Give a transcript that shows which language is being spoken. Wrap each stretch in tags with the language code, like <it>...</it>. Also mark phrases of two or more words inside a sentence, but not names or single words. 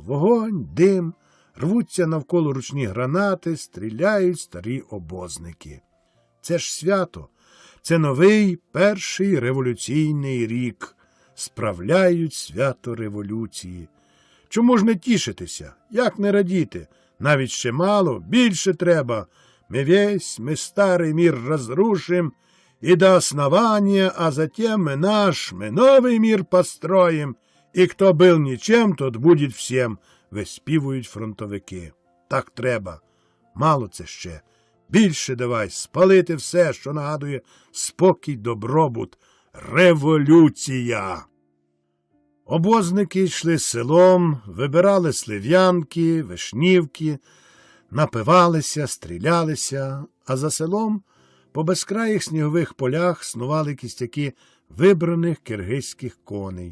<uk>Вогонь, дим, рвуться навколо ручні гранати, стріляють старі обозники. Це ж свято, це новий перший революційний рік. Справляють свято революції. Чому ж не тішитися? Як не радіти? Навіть ще мало, більше треба.</uk> <ru>Мы старый мир разрушим, и до основания, а затем мы новый мир построим, и кто был ничем, тот будет всем,</ru> <uk>виспівують фронтовики. Так треба. Мало це ще. Більше давай, спалити все, що нагадує спокій, добробут. Революція! Обозники йшли селом, вибирали слив'янки, вишнівки, напивалися, стрілялися, а за селом по безкраїх снігових полях снували кістяки вибраних киргизьких коней.</uk>